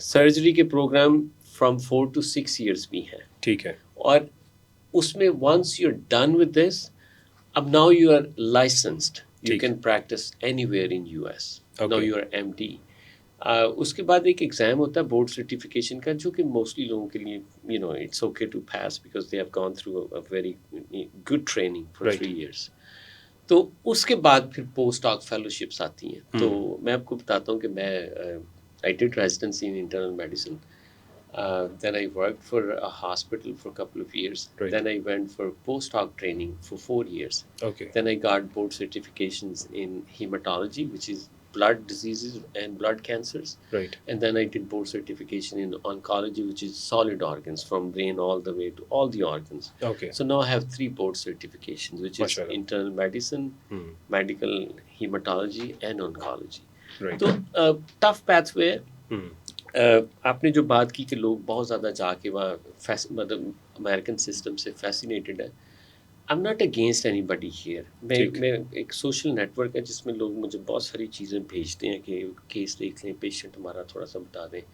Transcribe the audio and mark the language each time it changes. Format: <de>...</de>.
<ur>Surgery کے programme</ur> <en>from 4 to 6 years</en> <ur>بھی ہیں. ٹھیک ہے. اور اس میں</ur> <en>once you're done with this,</en> <ur>اب</ur> <en>now you are licensed, you can practice anywhere in US. Now you are MD.</en> <ur>اس کے بعد ایک ایگزام ہوتا ہے بورڈ سرٹیفکیشن کا, جو کہ موسٹلی لوگوں کے لیے</ur> <en>It's okay to pass because they have gone through a very good training for 3 years.</en> <ur>تو اس کے بعد پھر پوسٹ ڈاک فیلوشپس آتی ہیں. تو میں آپ کو بتاتا ہوں کہ میں</ur> <en>I did residency in internal medicine. Then I worked for a hospital for a couple of years. Right. Then I went for post-hoc training for 4 years. Okay. Then I got board certifications in hematology, which is blood diseases and blood cancers. Right. And then I did board certification in oncology, which is solid organs, from brain all the way to all the organs. Okay. So now I have 3 board certifications, which is Mashallah. internal medicine, medical hematology, and oncology. Right.</en> <ur>تو tough pathway ہے. آپ نے جو بات کی کہ لوگ بہت زیادہ جا کے وہاں مطلب امیریکن سسٹم سے فیسینیٹڈ ہے.</ur> <en>I am not against anybody here.</en> <ur>میں ایک سوشل نیٹ ورک ہے جس میں لوگ مجھے بہت ساری چیزیں بھیجتے ہیں کہ کیس دیکھ لیں, پیشنٹ ہمارا تھوڑا سا بتا دیں.</ur>